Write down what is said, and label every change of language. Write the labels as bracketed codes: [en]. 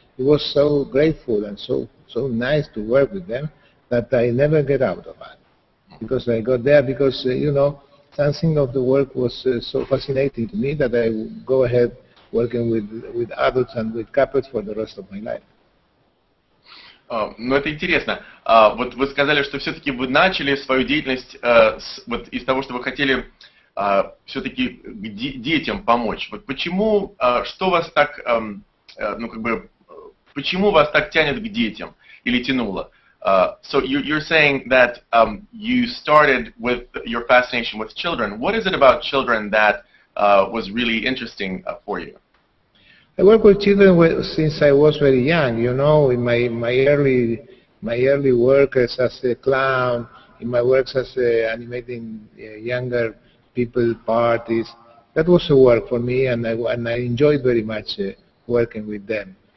[en] It was so grateful and so nice to work with them that I never get out of it. Because I got there because, you know, something of the work was so fascinating to me that I would go ahead working with adults and with couples for the rest of my life. [ru] Ну, это интересно. Вот вы сказали, что все-таки вы начали свою деятельность вот из того, что вы хотели все-таки детям помочь. Вот почему, что вас так, ну как бы, почему вас так тянет к детям или тянуло? [en] So you're saying that you started with your fascination with children. What is it about children that was really interesting for you? I work with children since I was very young. You know, in my early work as a clown, in my works as animating younger people parties, that was a work for me, and I enjoyed very much working with them.